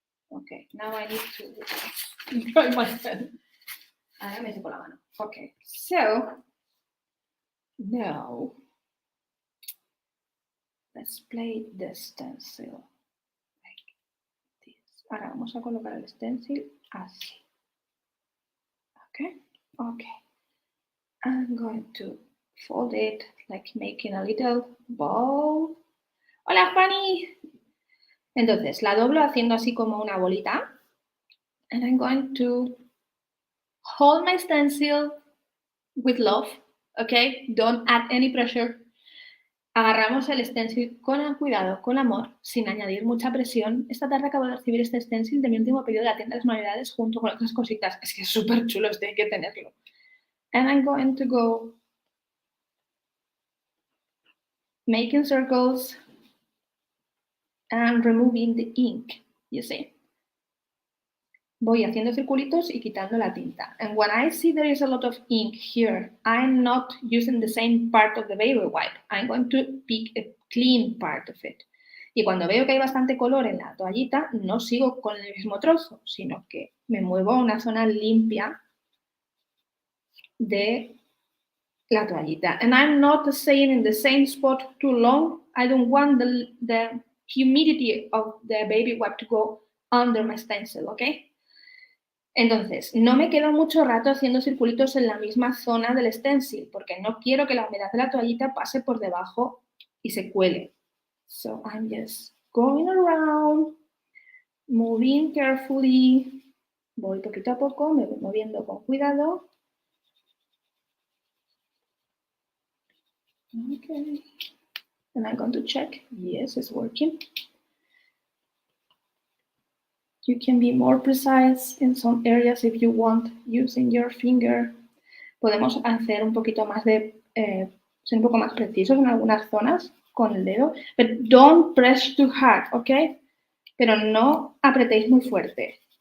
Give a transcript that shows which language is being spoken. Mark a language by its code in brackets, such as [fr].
[en] Okay, now I need to dry my hand. [es] Ahora me seco la mano. [en] Okay, so now let's play the stencil like this. [es] Ahora vamos a colocar el stencil así. [en] Okay, okay. I'm going to fold it like making a little ball. [es] Hola, Fanny. Entonces, la doblo haciendo así como una bolita. [en] And I'm going to hold my stencil with love, okay? Don't add any pressure. [es] Agarramos el stencil con cuidado, con amor, sin añadir mucha presión. Esta tarde acabo de recibir este stencil de mi último pedido de la tienda de las Navidades junto con otras cositas. Es que es súper chulo, este hay que tenerlo. [en] And I'm going to go making circles and removing the ink, you see. [es] Voy haciendo circulitos y quitando la tinta. [en] And when I see there is a lot of ink here, I'm not using the same part of the baby wipe. I'm going to pick a clean part of it. [es] Y cuando veo que hay bastante color en la toallita, no sigo con el mismo trozo, sino que me muevo a una zona limpia de la toallita. [en] And I'm not staying in the same spot too long. I don't want the humidity of the baby wipe to go under my stencil, okay? [es] Entonces, no me quedo mucho rato haciendo circulitos en la misma zona del stencil, porque no quiero que la humedad de la toallita pase por debajo y se cuele. [en] So I'm just going around, moving carefully. [es] Voy poquito a poco, me voy moviendo con cuidado. [en] Okay. And I'm going to check. Yes, it's working. You can be more precise in some areas if you want, using your finger. [es] Podemos hacer un poquito más de, ser un poco más precisos en algunas zonas con el dedo. [en] But don't press too hard, ¿ok? [es] Pero no apretéis muy fuerte.